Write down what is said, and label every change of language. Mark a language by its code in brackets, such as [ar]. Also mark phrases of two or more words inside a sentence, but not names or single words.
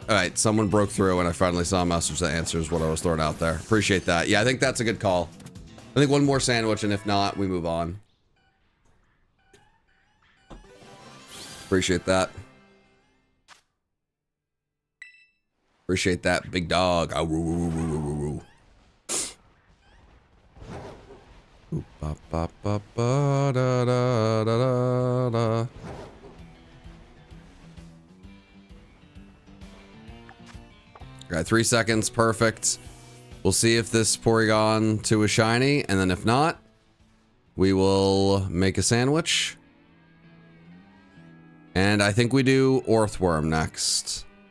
[en] All right, someone broke through and I finally saw a message that answers what I was throwing out there. Appreciate that. Yeah, I think that's a good call. I think one more sandwich, and if not, we move on. Appreciate that. Appreciate that, big dog. Oh, woo, woo, woo, woo, woo, woo. Ooh, ba, ba, ba, ba, da, da, da, da, da. All right, 3 seconds, perfect. We'll see if this Porygon 2 is shiny, and then if not, we will make a sandwich. And I think we do Earthworm next.